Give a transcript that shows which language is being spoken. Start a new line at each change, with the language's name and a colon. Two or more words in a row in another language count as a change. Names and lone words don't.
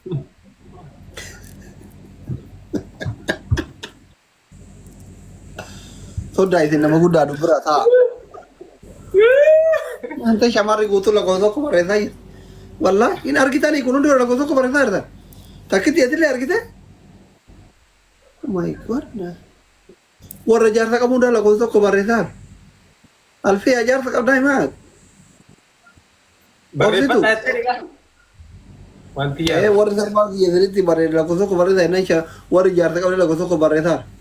Oromo: Sodaa isin nama guddaa dubbira ta'a. Anta shamarri guutuu lakkoofsa tokko barreessaa jirti. Wallaahi hin argitanii kun hundi lakkoofsa tokko barreessaa jirtan. Takkitti atillee argite?
English: Oh my God.
Oromo: Warra jaarsa qabu hundaa lakkoofsa tokko barreessaa. Alfee jaarsa qabdaa himaa? Barreeffadhaa jettee wanti yaa. Warri sarbaa biyya bareeda lakkoofsa tokko barreessaa hinna warri jaarsa qabdaa lakkoofsa tokko barreessaa.